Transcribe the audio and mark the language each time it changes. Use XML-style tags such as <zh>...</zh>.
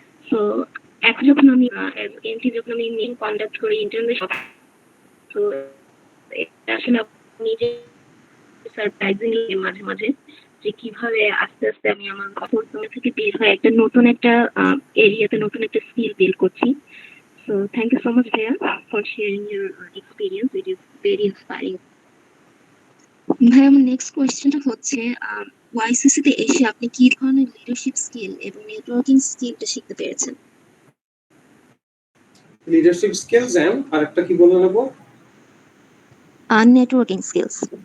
<bn>তো এখন যখন আমি এমটি যখন আমি মেইন কন্ডাক্ট করি ইন্টারভিউ, তো এটা আসলে নিজে সারপ্রাইজিংলি মাঝে মাঝে যে কিভাবে আস্তে আস্তে আমি আমার কমফোর্ট জোন থেকে বের হয়ে একটা নতুন একটা এরিয়াতে নতুন একটা স্কিল বিল্ড করছি।</bn> <en>So thank you so much Bhaiya for sharing your experience. It is very inspiring.</en> <bn>ভাই আমার নেক্সট কোয়েশ্চেনটা হচ্ছে ওয়াইসিসি তে এসে আপনি কি ধরনের লিডারশিপ স্কিল এবং নেটওয়ার্কিং স্কিলটা শিখতে পেরেছেন? লিডারশিপ স্কিলস এন্ড আরেকটা কি বলে নেব? Networking skills.</bn>